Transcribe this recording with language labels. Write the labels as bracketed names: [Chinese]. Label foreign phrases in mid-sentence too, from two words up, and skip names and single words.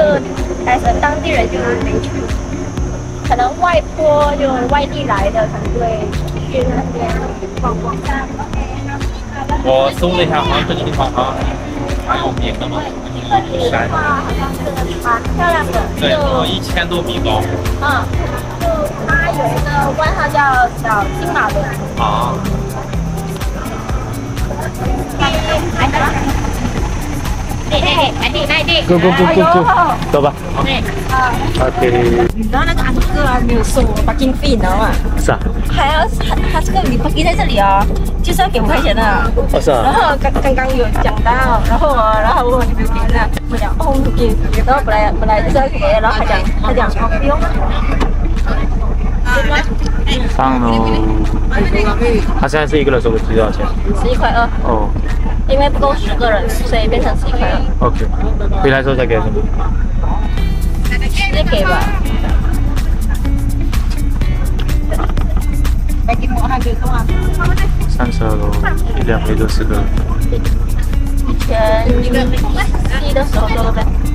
[Chinese] 就當地人就沒去，可能外坡就外地來的，可能就會去那邊逛逛。我搜了一下，好像這個地方好像蠻有名的嘛。山好像是蠻漂亮的，對，1000多米高。就它有一個灣號叫小金馬崙。 Go，走吧。OK。然後那個安哥還沒有收我 [English] parking fee， [Chinese] 你知道嗎？是啊。還要他這個你 parking 在這裡哦，就是要給5塊錢的。哦，是啊。然後剛有講到，然後我就沒有給了，我講哦不給，然後本來就是要給，然後他講哦不用。上嘍。他現在是一個人收的多少錢？11.2塊。哦。因為不夠10個人，所以變成11.2塊。 OK。回來之後再給什麼？直接給吧。上車嘍，2位就4個人。以前低的時候做的唄。